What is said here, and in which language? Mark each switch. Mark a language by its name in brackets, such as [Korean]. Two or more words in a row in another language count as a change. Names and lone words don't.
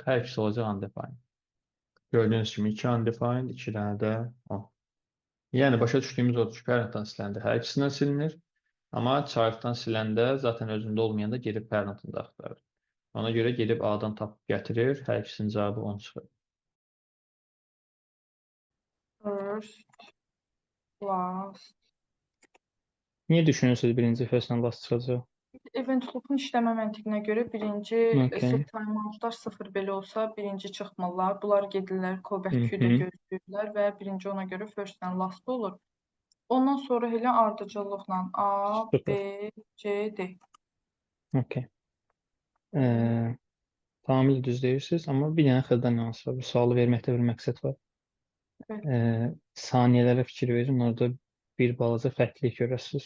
[Azerbaijani] Hər ikisi olacaq undefined. Gördüyünüz kimi 2 undefined, 2 dənə də 10. Yəni, başa düşdüyümüz odur ki, parentdən siləndə hər ikisindən silinir. Amma child'dan siləndə zaten özündə olmayanda gedib parentində axtarır. Ona görə gedib A-dan tapıb gətirir, hər ikisinin cavabı 10 çıxır. [English] First, last. [Azerbaijani] Niyə düşünürsünüz birinci [English] first and last [Azerbaijani] çıxacaq? Event loop'un işləmə məntiqinə görə birinci Okay. set timeoutlar 0 belə olsa, birinci çıxmırlar. Bunlar gedirlər callback Mhm. queue'da gözləyirlər və birinci ona görə [English] first and last [Azerbaijani] olur. Ondan sonra elə ardıcıllıqla A, B, Süper. C, D. Okay. Tamamilə düz deyirsiniz, amma bir dənə xırda nüans var. Bu sualı verməkdə bir məqsəd var. Evet. Saniyələrə fikir verin, orada bir balaca fərqlilik görəsiniz.